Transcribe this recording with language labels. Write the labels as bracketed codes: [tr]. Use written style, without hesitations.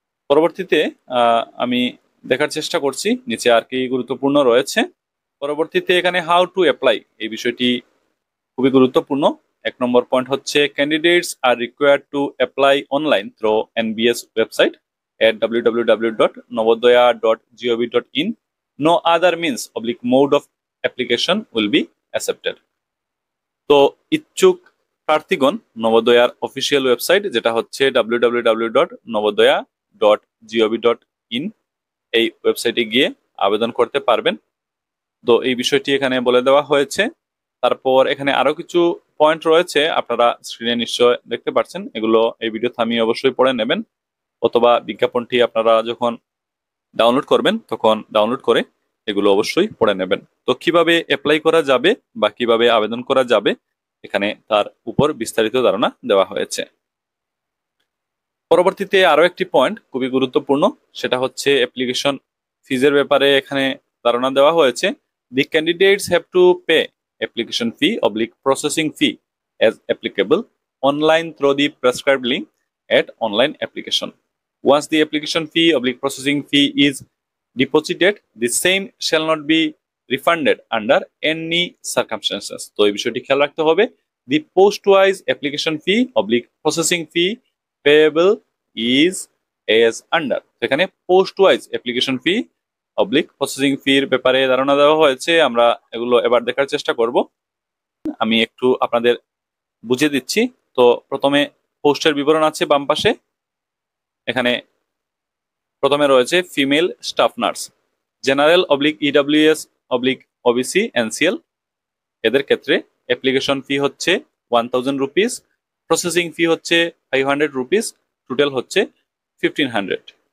[bn] পরবর্তীতে আমি দেখার চেষ্টা করছি নিচে আর কি গুরুত্বপূর্ণ রয়েছে। পরবর্তীতে এখানে হাউ টু অ্যাপ্লাই এই বিষয়টি খুবই গুরুত্বপূর্ণ। 1 নম্বর পয়েন্ট হচ্ছে [en] Candidates are required to apply online through NBS website at www.navodaya.gov.in. No other means oblique mode of application will be accepted. [bn] তো ইচ্ছুক প্রার্থীগণ নবোদয়ার অফিসিয়াল ওয়েবসাইট যেটা হচ্ছে www.navodaya.gov.in এই ওয়েবসাইটে গিয়ে আবেদন করতে পারবেন। তো এই বিষয়টি এখানে বলে দেওয়া হয়েছে। তারপর এখানে আরো কিছু পয়েন্ট রয়েছে, আপনারা স্ক্রিনে নিশ্চয় দেখতে পাচ্ছেন, এগুলো এই ভিডিও থামিয়ে অবশ্যই পড়ে নেবেন, অথবা বিজ্ঞাপনটি আপনারা যখন ডাউনলোড করবেন তখন ডাউনলোড করে এগুলো অবশ্যই পড়ে নেবেন। তো কিভাবে অ্যাপ্লাই করা যাবে বা কিভাবে আবেদন করা যাবে এখানে তার উপর বিস্তারিত ধারণা দেওয়া হয়েছে। পরবর্তীতে আরো একটি পয়েন্ট খুবই গুরুত্বপূর্ণ, সেটা হচ্ছে অ্যাপ্লিকেশন ফিজের ব্যাপারে এখানে ধারণা দেওয়া হয়েছে। [en] The candidates have to pay application fee oblique processing fee as applicable online through the prescribed link at online application. Once the application fee oblique processing fee is deposited, the same shall not be refunded under any circumstances. [bn] তো এই বিষয়টি খেয়াল রাখতে হবে। [en] The post-wise application fee oblique processing fee payable is as under. [bn] এখানে [en] post-wise application fee [bn] oblique processing ফির ব্যাপারে ধারণা দেওয়া হয়েছে। আমরা এগুলো এবার দেখার চেষ্টা করব। আমি একটু আপনাদের বুঝিয়ে দিচ্ছি। তো প্রথমে পোস্টের বিবরণ আছে বাম পাশে, এখানে প্রথমে রয়েছে female staff nurse, general oblique EWS oblique OBC NCL, এদের ক্ষেত্রে অ্যাপ্লিকেশন ফি হচ্ছে 1000 রুপিস, প্রসেসিং ফি হচ্ছে 500 রুপিস, টোটাল হচ্ছে 1500।